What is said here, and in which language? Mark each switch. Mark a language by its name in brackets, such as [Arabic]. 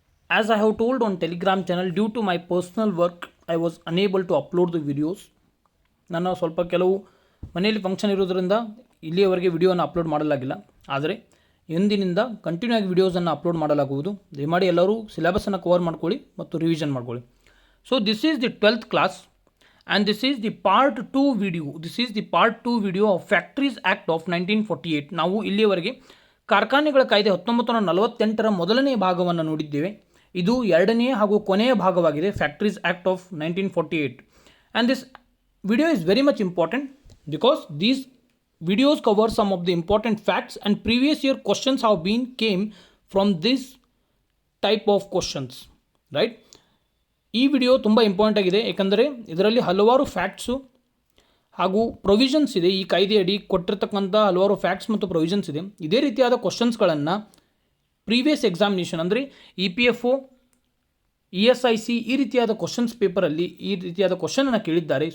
[English] As I have told on Telegram channel, due to my personal work, I was unable to upload the videos. [Kannada] ನಾನು ಸ್ವಲ್ಪ ಕೆಲವು ಮನೆಯಲ್ಲಿ function ಇರೋದ್ರಿಂದ ಇಲ್ಲಿಯವರೆಗೆ ವಿಡಿಯೋನ ಅಪ್ಲೋಡ್ ಮಾಡಲಾಗಿಲ್ಲ. ಆದರೆ ಇಂದಿನಿಂದ ಕಂಟಿನ್ಯೂ ಆಗಿ ವಿಡಿಯೋಸನ್ನು ಅಪ್ಲೋಡ್ ಮಾಡಲಾಗುವುದು. ದಯಮಾಡಿ ಎಲ್ಲರೂ ಸಿಲೆಬಸನ್ನು ಕವರ್ ಮಾಡ್ಕೊಳ್ಳಿ ಮತ್ತು ರಿವಿಷನ್ ಮಾಡ್ಕೊಳ್ಳಿ. [English] So this is the 12th class and this is the part 2 video. This is the part 2 video of Factories Act of 1948. [Kannada] ನಾವು ಇಲ್ಲಿಯವರೆಗೆ ಕಾರ್ಖಾನೆಗಳ ಕಾಯ್ದೆ 1948ರ ಮೊದಲನೇ ಭಾಗವನ್ನು ನೋಡಿದ್ದೇವೆ. ಇದು ಎರಡನೇ ಹಾಗೂ ಕೊನೆಯ ಭಾಗವಾಗಿದೆ, factories act of 1948. [English] and this video is very much important because these videos cover some of the important facts and previous year questions have been came from this type of questions, right? [Kannada] ಈ video ತುಂಬ important ಆಗಿದೆ, ಏಕೆಂದರೆ ಇದರಲ್ಲಿ ಹಲವಾರು facts ಹಾಗೂ provisions ಇದೆ. ಈ ಕಾಯ್ದೆಯಡಿ ಕೊಟ್ಟಿರ್ತಕ್ಕಂಥ ಹಲವಾರು ಫ್ಯಾಕ್ಟ್ಸ್ ಮತ್ತು ಪ್ರೊವಿಷನ್ಸ್ ಇದೆ. ಇದೇ ರೀತಿಯಾದ ಕ್ವಶನ್ಸ್ಗಳನ್ನು ಪ್ರೀವಿಯಸ್ ಎಕ್ಸಾಮಿನೇಷನ್ ಅಂದರೆ EPFO, ESIC ಈ ರೀತಿಯಾದ ಕ್ವಶನ್ಸ್ ಪೇಪರಲ್ಲಿ ಈ ರೀತಿಯಾದ ಕ್ವಶನನ್ನು ಕೇಳಿದ್ದಾರೆ.